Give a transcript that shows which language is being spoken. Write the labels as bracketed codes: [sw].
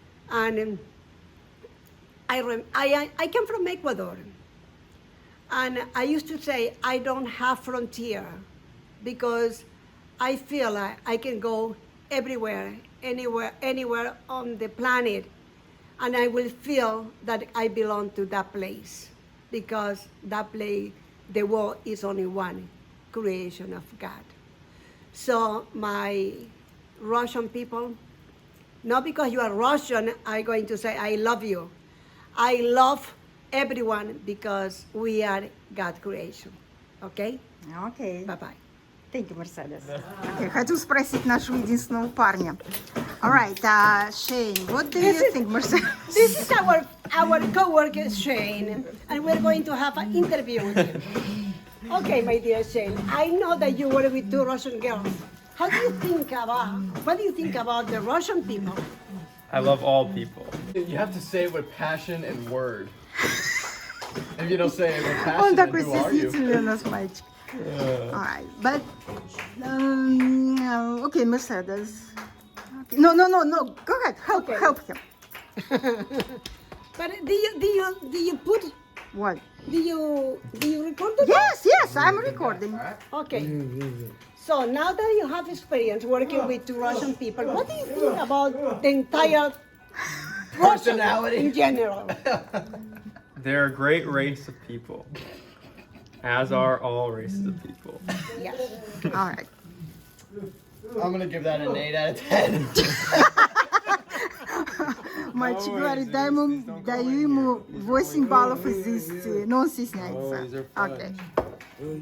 [en] And I came from Ecuador, and I used to say I don't have frontier because I feel like I can go everywhere, anywhere on the planet, and I will feel that I belong to that place because that place, the world is only one creation of God. So my Russian people, not because you are Russian, I'm going to say I love you. I love everyone because we are God's creation. Okay? Okay. Bye-bye. Thank you, Mercedes. [ru] Okay, хочу спросить нашего единственного парня. [en] All right, Shane, what do you think, Mercedes? This is our co-worker Shane, and we're going to have an interview with him. Okay, my dear Shane, I know that you were with two Russian girls. What do you think about the Russian people? I love all people. You have to say it with passion and word. If you don't say it with passion, then [ru] такой [en] who are you? [ru] стеснительный у нас мальчик. [en] Alright, but okay, Mercedes. Okay. No. Go ahead. Help him. But do you put What? do you record it? Yes, I'm recording. Okay. So now that you have experience working with two Russian people, what do you think about the entire Russian in general? They're a great race of people, as are all races of people. Yes. All right. I'm gonna give that an 8 out of 10. [ru] Мальчик говорит, даю ему 8 баллов из 10, но он стесняется. Окей.